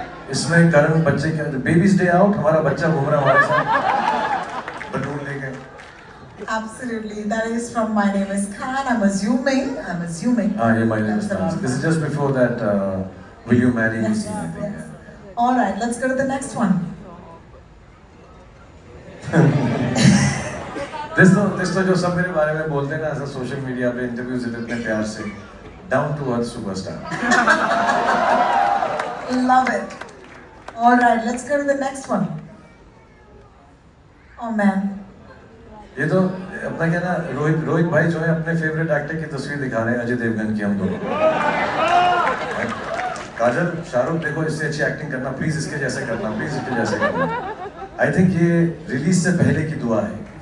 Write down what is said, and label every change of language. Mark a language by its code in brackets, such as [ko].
[hi] इसमें करण बच्चे क्या बेबीज डे आउट हमारा बच्चा घूम रहा हमारे साथ बलून लेके. [en] Absolutely. That is from My Name is Khan. I'm assuming. Yeah, My Name is Khan. This is just before that Will You Marry Me scene, I think. Yes. All right, let's go to the next one. This [hi] तो जो सब मेरे बारे में बोलते हैं ना ऐसा सोशल मीडिया पे इंटरव्यूज देते इतने प्यार से [en] down to earth [hi] superstar. [en] Love it. All right, let's go to the next one. Oh man. [hi] ये तो अपना क्या ना रोहित भाई जो है अपने फेवरेट एक्टर की तस्वीर दिखा रहे हैं अजय देवगन की हम दोनों। काजल शाहरुख देखो इससे अच्छी एक्टिंग करना प्लीज इसके जैसे करना प्लीज इसके जैसे करना। [en] I think [hi] ये रिलीज से पहले की दुआ है।